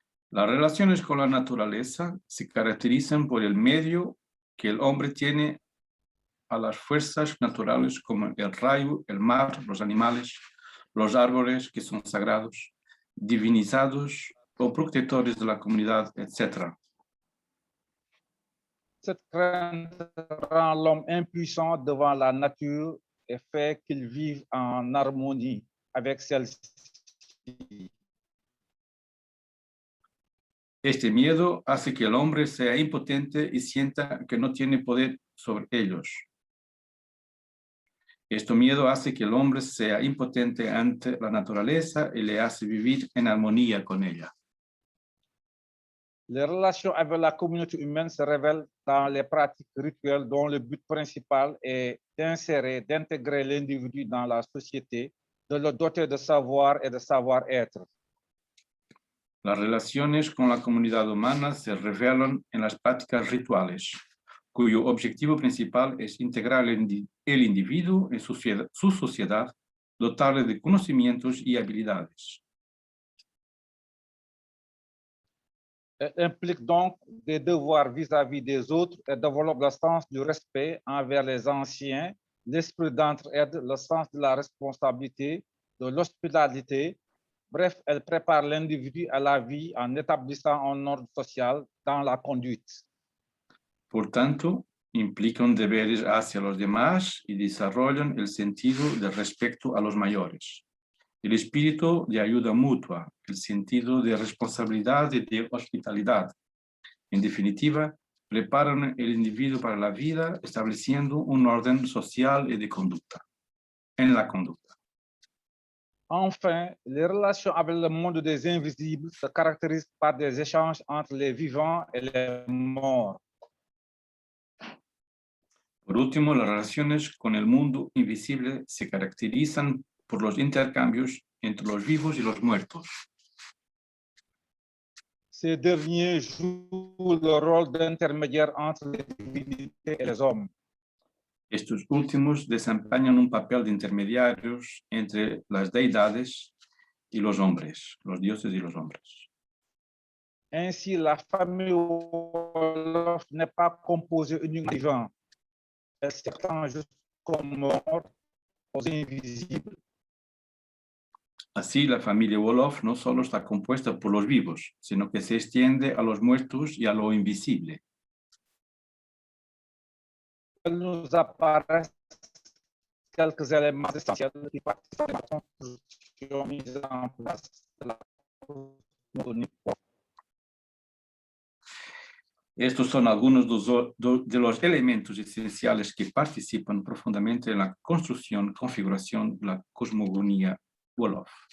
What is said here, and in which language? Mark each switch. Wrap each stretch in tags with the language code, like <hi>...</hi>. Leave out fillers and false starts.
<es>Las relaciones con la naturaleza se caracterizan por el medio que el hombre tiene a las fuerzas naturales como el rayo, el mar, los animales, los árboles que son sagrados, divinizados o protectores de la comunidad, etc.</es> <fr>Cette crainte rend l'homme impuissant devant la nature et fait qu'il vive en harmonie avec celle-ci.</fr> <es>Este miedo hace que el hombre sea impotente y sienta que no tiene poder sobre ellos. Este miedo hace que el hombre sea impotente ante la naturaleza y le hace vivir en armonía con ella.</es> <fr>Les relations avec la communauté humaine se révèlent dans les pratiques rituelles dont le but principal est d'intégrer l'individu dans la société, de le doter de savoir et de savoir-être.</fr> <es>Las relaciones con la comunidad humana se revelan en las prácticas rituales, cuyo objetivo principal es integrar el individuo en su sociedad, dotarle de conocimientos y habilidades.</es> <fr>Elle implique donc des devoirs vis-à-vis des autres et développe le sens du respect envers les anciens, l'esprit d'entraide, le sens de la responsabilité, de l'hospitalité. Bref, elle prépare l'individu à la vie en établissant un ordre social dans la conduite.</fr> <es>Por tanto, implican deberes hacia los demás y desarrollan el sentido de respeto a los mayores, el espíritu de ayuda mutua, el sentido de responsabilidad y de hospitalidad. En definitiva, preparan el individuo para la vida estableciendo un orden social y de conducta, en la conducta.</es> <fr>Enfin, les relations avec le monde des invisibles se caractérisent par des échanges entre les vivants et les morts.</fr> <es>Por último, las relaciones con el mundo invisible se caracterizan por los intercambios entre los vivos y los muertos.</es> <fr>Ces derniers jouent le rôle d'intermédiaire entre les divinités et les hommes.</fr> <es>Estos últimos desempeñan un papel de intermediarios entre las deidades y los hombres, los dioses y los hombres.</es> <fr>Ainsi, la famille Wolof n'est pas composée uniquement de vivants. Elle s'étend jusqu'aux morts, aux invisibles.</fr> <es>Así, la familia Wolof no solo está compuesta por los vivos, sino que se extiende a los muertos y a lo invisible.</es> <fr>Nous apparaissent quelques éléments essentiels qui participent à la construction mise en place de la cosmogonie.</fr> <es>Estos son algunos de los elementos esenciales que participan profundamente en la construcción, configuración de la cosmogonía Wolof.</es>